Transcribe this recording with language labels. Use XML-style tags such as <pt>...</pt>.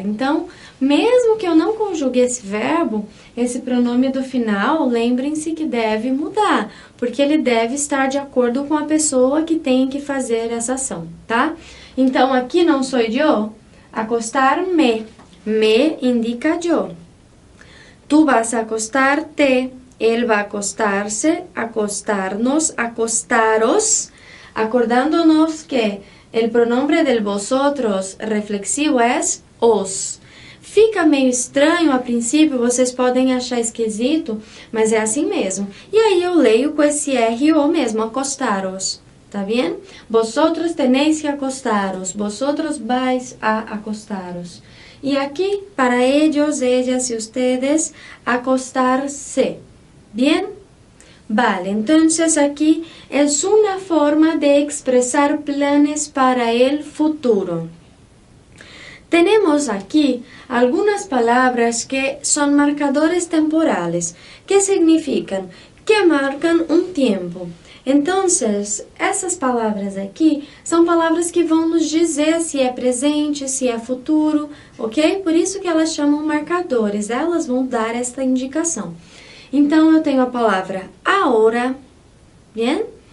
<pt>Então, mesmo que eu não conjugue esse verbo, esse pronome do final, lembrem-se que deve mudar, porque ele deve estar de acordo com a pessoa que tem que fazer essa ação, tá? Então, aqui não sou eu, acostar-me, me indica eu.</pt> <es>Tu vas a acostar-te, él va a acostarse, acostarnos, acostaros, acordándonos que el pronombre del vosotros reflexivo es os.</es> <pt>Fica meio estranho a princípio, vocês podem achar esquisito, mas é assim mesmo. E aí eu leio com esse R-O mesmo, acostaros, tá bien?</pt> <es>Vosotros tenéis que acostaros, vosotros vais a acostaros. Y aquí, para ellos, ellas y ustedes, acostarse. ¿Bien? Vale, entonces aquí es una forma de expresar planes para el futuro. Tenemos aquí algunas palabras que son marcadores temporales. ¿Qué significan? Que marcan un tiempo.</es> <pt>Entonces, essas palavras aqui são palavras que vão nos dizer se é presente, se é futuro, ok? Por isso que elas chamam marcadores, elas vão dar esta indicação. Então, eu tenho a palavra ahora, bien?</pt>